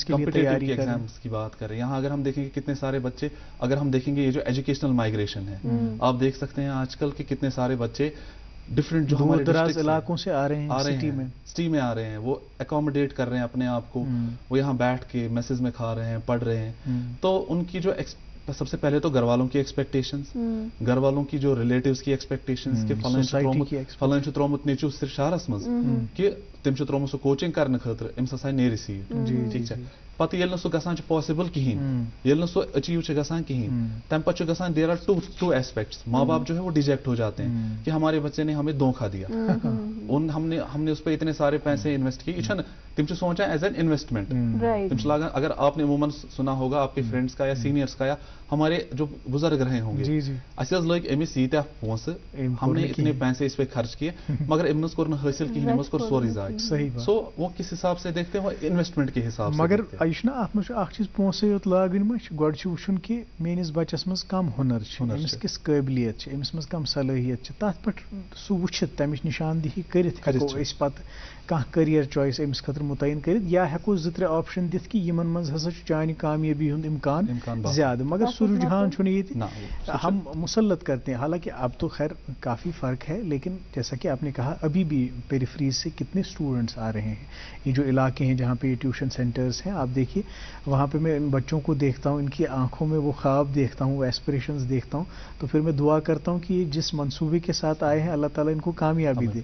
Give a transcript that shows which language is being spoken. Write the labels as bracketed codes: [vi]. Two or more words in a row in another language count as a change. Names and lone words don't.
[ur] کی بات کریں, یہاں اگر ہم دیکھیں گے کتنے سارے بچے, اگر ہم دیکھیں گے یہ جو [en] educational migration [ur] ہے, آپ دیکھ سکتے ہیں آج کل کہ کتنے سارے بچے ڈفرینٹ جو ہمارے دراز علاقوں سے آ رہے ہیں, سٹی میں آ رہے ہیں, وہ اکوموڈیٹ کر رہے ہیں اپنے آپ کو, وہ یہاں بیٹھ کے میسز میں کھا رہے ہیں, پڑھ رہے ہیں. تو ان کی جو سب سے پہلے تو گھر والوں کی ایکسپیکٹیشنز, گھر والوں کی جو ریلیٹیوز کی ایکسپیکٹیشنز کہ [ks] فلان چھُ ترومت نیچو صرف شہرس مز کہ تم چھُ ترومت سُہ کوچنگ کرنے خاطر, أمس ہسا نیرِ سیٹ, ٹھیک چھا. پتہ ییٚلہِ نہٕ سُہ گژھان چھُ پاسبل کہین, ییٚلہِ نہٕ سُہ اچیو چھُ گژھان کہین, تمہِ پتہٕ چھُ گژھان [en] there are two aspects. [ur] ماں باپ جو ہے وہ ڈیجیکٹ ہو جاتے ہیں کہ ہمارے بچے نے ہمیں دھوکہ دیا, ہم نے اس پہ اتنے سارے پیسے انویسٹ کیے. [ks] یہ چھنہ تم چھِ سوچان [en] as an investment, [ks] تم چھِ لاگان. [ur] اگر آپ نے عموماً سنا ہوگا آپ کے فرینڈس کا یا سینئرس کا یا ہمارے جو بزرگ رہے ہوں گے, [ks] اَسہِ حظ لٔگۍ أمِس ییٖتیاہ پونٛسہٕ, [ur] ہم نے اتنے پیسے اس پہ خرچ کیے, [ks] مگر أمۍ نہٕ کوٚر نہٕ حٲصِل کِہیٖنۍ, أمۍ حظ کوٚر سورُے ضایع. [ur] سو وہ کس حساب سے دیکھتے ہیں, وہ انویسٹمنٹ کے حساب سے. [ks] مگر یہ چھُ نا اتھ منٛز چھُ اکھ چیٖز پونٛسے یوت لاگٕنۍ ما چھِ, گۄڈٕ چھُ وٕچھُن کہِ میٲنِس بچس منٛز کم ہُنر چھُ, أمِس کِس قٲبلیت چھِ, أمِس منٛز کم صلٲحیت چھِ, تتھ پٮ۪ٹھ سُہ وٕچھِتھ تمِچ نِشاندہی کٔرِتھ ہٮ۪کو أسۍ پتہٕ کانٛہہ [en] career choice [ks] أمِس خٲطرٕ مُتعین کٔرِتھ, یا ہٮ۪کو 2-3 آپشن دِتھ کہِ یِمن منٛز ہسا چھُ چانہِ کامیٲبی ہُنٛد اِمکان زیادٕ. [ur] مگر سو رجحان چنی تھی ہم مسلط کرتے ہیں. حالانکہ اب تو خیر کافی فرق ہے, لیکن جیسا کہ آپ نے کہا ابھی بھی پیریفریز سے کتنے اسٹوڈنٹس آ رہے ہیں. یہ جو علاقے ہیں جہاں پہ ٹیوشن سینٹرز ہیں, آپ دیکھیے وہاں پہ میں ان بچوں کو دیکھتا ہوں, ان کی آنکھوں میں وہ خواب دیکھتا ہوں, وہ ایسپریشنز دیکھتا ہوں, تو پھر میں دعا کرتا ہوں کہ یہ جس منصوبے کے ساتھ آئے ہیں اللہ تعالیٰ ان کو کامیابی دے.